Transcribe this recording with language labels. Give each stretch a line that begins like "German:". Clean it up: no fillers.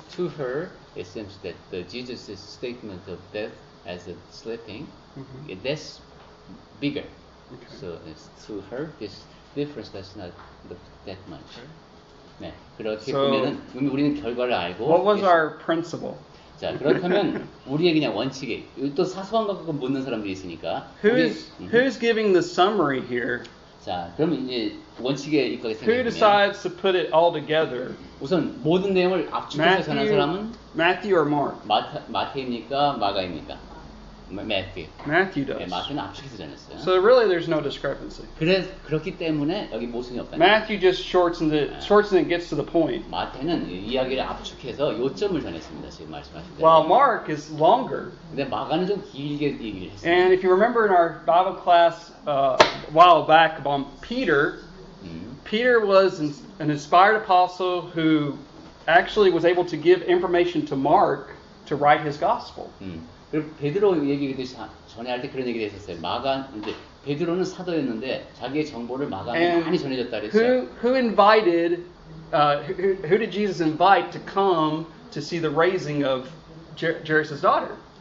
English: To her, it seems that the Jesus' statement of death as a sleeping, that's bigger. Okay. So it's to her, this difference does not look that much.
Korean: 네, 그렇게
English: So,
Korean: 보면은 우리는 결과를 알고.
English: What was our principle?
Korean: 자, 그렇다면 우리의 그냥 원칙이 또 사소한 것 갖고 묻는 사람들이 있으니까.
English: Who's giving the summary here?
Korean: 자, 그럼 이제 원칙에 입각에
English: Who
Korean: 생기면
English: decides to put it all together?
Korean: 우선 모든 내용을 압축해서 전한 사람은
English: Matthew or Mark?
Korean: 마태입니까, 마가입니까?
English: Matthew. Matthew
Korean: 네,
English: does.
Korean: 마태는 압축해서 전했어요.
English: So really, there's no discrepancy.
Korean: 그렇기 때문에 여기 모순이 없다.
English: Matthew just shortens it, gets to the point.
Korean: 마태는 이야기를 압축해서 요점을 전했습니다. 지금 말씀하신 대로.
English: While Mark is longer.
Korean: 근데 마가는 좀 길게 얘기를 했어요.
English: And if you remember in our Bible class a while back on Peter, Peter was an inspired apostle who actually was able to give information to Mark to write his gospel.
Korean: 그리고 베드로 얘기도 전에 할 때 그런 얘기를 했었어요. 이제 베드로는 사도였는데 자기의 정보를 마가에 많이 전해줬다 그랬어요.
English: Who invited? Who did Jesus invite to come to see the raising of Jairus' daughter?